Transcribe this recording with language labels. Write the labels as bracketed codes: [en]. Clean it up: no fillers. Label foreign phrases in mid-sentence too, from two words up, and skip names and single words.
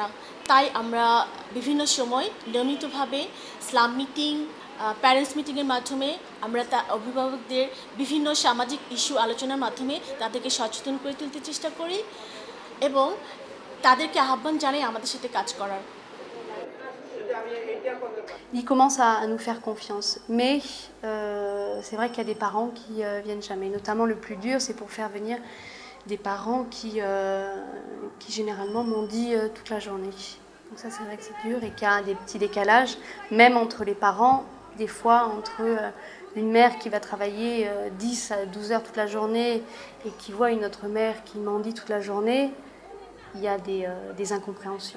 [bn] তাই আমরা বিভিন্ন সময় নিয়মিতভাবে [en] slum meeting, parents meetingয়ের [bn] মাধ্যমে আমরা অভিভাবকদের বিভিন্ন সামাজিক ইস্যু আলোচনার মাধ্যমে তাদেরকে সচেতন করে তুলতে চেষ্টা করি এবং তাদেরকে আহ্বান জানাই আমাদের সাথে কাজ করার। [fr] Ils commencent à nous faire confiance, mais c'est vrai qu'il y a des parents qui viennent jamais. Notamment le plus dur, c'est pour faire venir des parents qui généralement mendient toute la journée. Donc ça, c'est vrai que c'est dur et qu'il y a des petits décalages, même entre les parents, des fois entre une mère qui va travailler 10 à 12 heures toute la journée et qui voit une autre mère qui mendie toute la journée, il y a des incompréhensions.